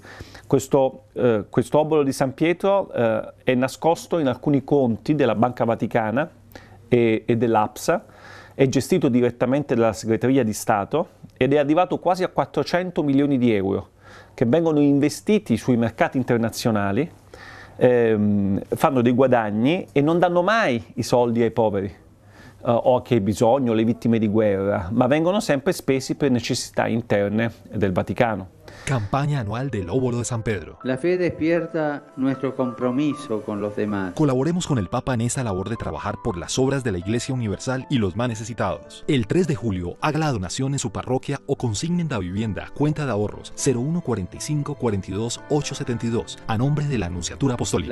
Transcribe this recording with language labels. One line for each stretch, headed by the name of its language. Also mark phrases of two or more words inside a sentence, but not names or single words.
Italian: Questo obolo di San Pietro è nascosto in alcuni conti della Banca Vaticana e dell'APSA, è gestito direttamente dalla Segreteria di Stato ed è arrivato quasi a 400 milioni di euro che vengono investiti sui mercati internazionali, fanno dei guadagni e non danno mai i soldi ai poveri. O a chi ha bisogno, le vittime di guerra, ma vengono sempre spesi per necessità interne del Vaticano.
Spanish: Campaña anual del Óbolo de San Pedro. La fe despierta nuestro compromiso con los demás. Colaboremos con el Papa en esta labor de trabajar por las obras de la Iglesia Universal y los más necesitados. El 3 de julio, haga la donación en su parroquia o consignen la vivienda, cuenta de ahorros 0145 42 872 a nombre de la Anunciatura Apostólica.